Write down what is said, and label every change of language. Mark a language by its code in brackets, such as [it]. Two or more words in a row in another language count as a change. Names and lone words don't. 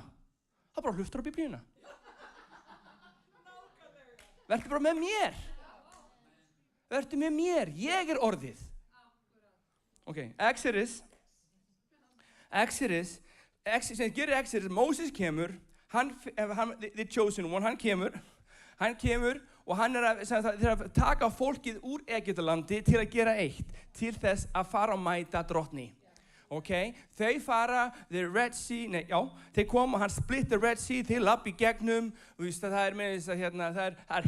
[is] Það bara hlustar á Biblíuna. Vertu bara með mér. Vertu með mér, ég er orðið. Ok, Exodus, sem gerir Exodus, Móses kemur, [en] the chosen one, [is] hann kemur og hann er að taka fólkið úr Egyptalandi til að gera eitt, til þess að fara og mæta drottni. Okay? Þau fara, [en] the Red Sea, [is] þeir koma, hann [en] split the Red Sea, [is] þeir lappa í gegnum, og það er með þess að það er